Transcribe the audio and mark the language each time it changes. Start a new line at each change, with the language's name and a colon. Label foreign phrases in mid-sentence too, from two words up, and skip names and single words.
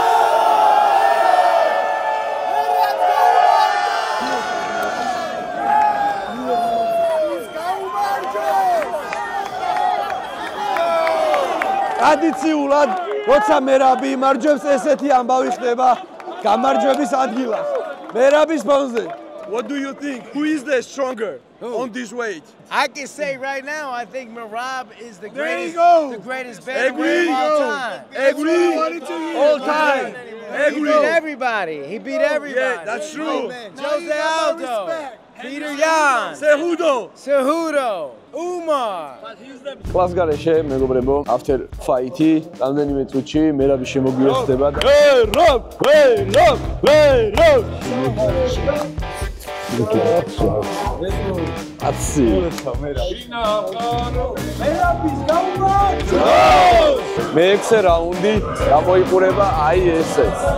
Georgian: ტრადიციულად, როცა მერაბი იმარჯვებს, ესეთი ამბავი ხდება გამარჯვების ადგილას. მერაბის ფონზე.
English: What do you think? Who is the stronger on this weight? I can say right now, I think Merab is the There you greatest, go. the greatest bantamweight of all time. Agree. All time. He beat everybody. He beat everybody. Yeah, that's true. Jose Aldo, Peter Yan, Cejudo, Umar.
Georgian: კლას გარეშე, მეგობრებო,
English: after fight-
Georgian: ი, რამდენიმე წუთში მერაბი შემოგვიერთდება და აცი მეექვსე რაუნდი გამოიყურება აი ესეც